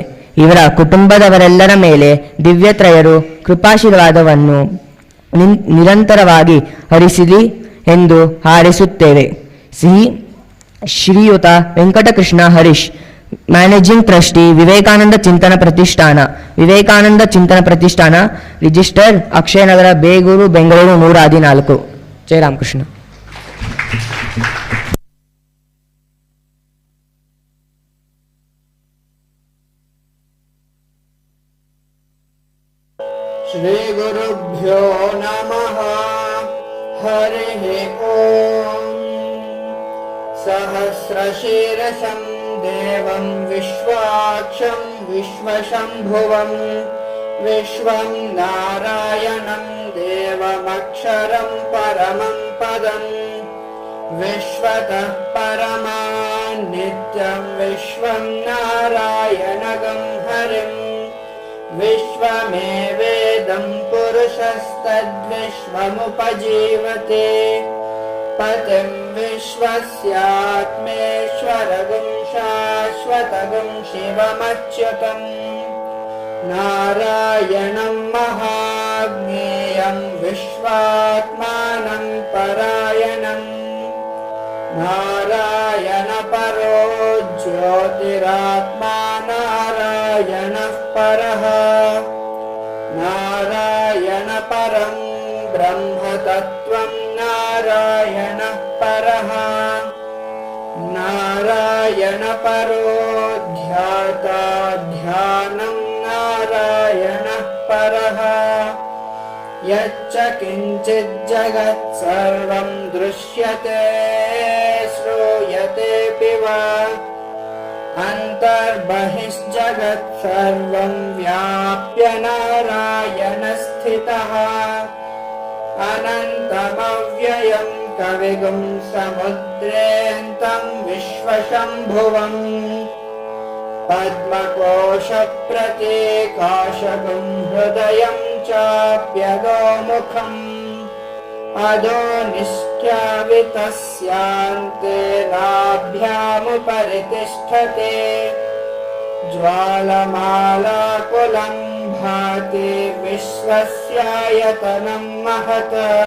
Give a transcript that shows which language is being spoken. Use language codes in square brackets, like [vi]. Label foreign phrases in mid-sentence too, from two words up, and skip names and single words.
[kn] ಇವರ ಕುಟುಂಬದವರೆಲ್ಲರ ಮೇಲೆ ದಿವ್ಯತ್ರಯರು ಕೃಪಾಶೀರ್ವಾದವನ್ನು ನಿರಂತರವಾಗಿ ಹರಿಸಿಲಿ ಎಂದು ಹಾರೈಸುತ್ತೇವೆ. ಶ್ರೀಯುತ ವೆಂಕಟಕೃಷ್ಣ ಹರೀಶ್, [en] managing trustee, [kn] ವಿವೇಕಾನಂದ ಚಿಂತನ ಪ್ರತಿಷ್ಠಾನ. ವಿವೇಕಾನಂದ ಚಿಂತನ ಪ್ರತಿಷ್ಠಾನ, ರಿಜಿಸ್ಟರ್, ಅಕ್ಷಯನಗರ, ಬೇಗೂರು, ಬೆಂಗಳೂರು 114. ಜಯ ರಾಮಕೃಷ್ಣ. [sa] ಶ್ರೀ ಗುರುಭ್ಯೋ ನಮಃ. ಹರಿಃ ಓಂ. ಸಹಸ್ರಶೀರ್ಷಂ ದೇವಂ ವಿಶ್ವಾಕ್ಷಂ ವಿಶ್ವಶಂಭುವಂ ವಿಶ್ವಂ ನಾರಾಯಣಂ ದೇವಮಕ್ಷರಂ ಪರಮಂ ಪದಂ ವಿಶ್ವತಃ ಪರಮಾನ್ ನಿತ್ಯಂ ವಿಶ್ವಂ ನಾರಾಯಣಗಂ ಹರಿಂ ವಿಶ್ವಮೇವೇದಂ ಪುರುಷಸ್ತದ್ವಿಶ್ವಮುಪಜೀವತೆ ಪತಿಂ ವಿಶ್ವಸ್ಯಾತ್ಮೇಶ್ವರಗುಂ ಶಾಶ್ವತಗುಂ ಶಿವಮಚ್ಯುತಂ ನಾರಾಯಣಂ ಮಹಾಜ್ಞೇಯಂ ವಿಶ್ವಾತ್ಮಾನಂ ಪರಾಯಣಂ ನಾರಾಯಣ ಪರೋ ಜ್ಯೋತಿರಾತ್ಮಾ ನಾರಾಯಣಃ ಪರಃ ನಾರಾಯಣ ಪರಂ ಬ್ರಹ್ಮ ತತ್ವಂ ನಾರಾಯಣಃ ಪರಃ ನಾರಾಯಣ ಪರೋ ಧ್ಯಾತಾ ಧ್ಯಾನಂ ನಾರಾಯಣಃ ಪರಃ ಯಚ್ಚ ಕಿಂಚಿತ್ ಜಗತ್ ಸರ್ವಂ ದೃಶ್ಯತೆ ಶ್ರೂಯತೆಪಿ ವಾ ಅಂತರ್ಬಹಿಶ್ಜಗತ್ ಸರ್ವಂ ವ್ಯಾಪ್ಯ ನಾರಾಯಣ ಸ್ಥಿತಃ ಅನಂತಮವ್ಯಯಂ ಕವಿಗುಂ ಸಮುದ್ರೇಂತಂ ವಿಶ್ವಶಂಭುವಂ ಪದ್ಮಕೋಶ ಪ್ರತೀಕಾಶಗುಂ ಹೃದಯಂ ಚಾಪ್ಯಗೋಮುಖಂ ಅಧೋ ನಿಷ್ಠ್ಯಾವಿತಸ್ಯಾಂತೆ ನಾಭ್ಯಾಮುಪರಿ ತಿಷ್ಠತೆ ಜ್ವಾಲಮಾಲಾಕುಲಂ ಭಾತಿ ವಿಶ್ವಸ್ಯಾಯತನಂ ಮಹತ್.